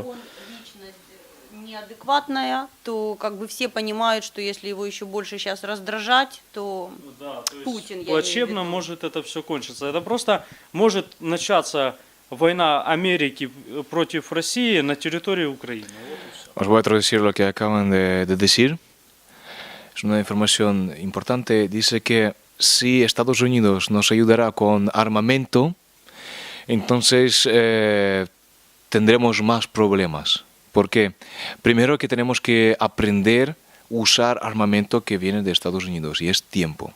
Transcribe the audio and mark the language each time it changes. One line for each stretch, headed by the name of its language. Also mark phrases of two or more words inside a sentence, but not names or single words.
Russian: Неадекватная, то как бы все понимают, что если его еще больше сейчас раздражать, то, да, то Путин, плачевно может это все кончиться. Это просто может начаться война Америки против России на территории Украины. Вот
Spanish: Os voy a traducir lo que acaban de decir. Es una información importante. Dice que si Estados Unidos nos ayudará con armamento, entonces tendremos más problemas. ¿Por qué? Primero que tenemos que aprender a usar armamento que viene de Estados Unidos y es tiempo.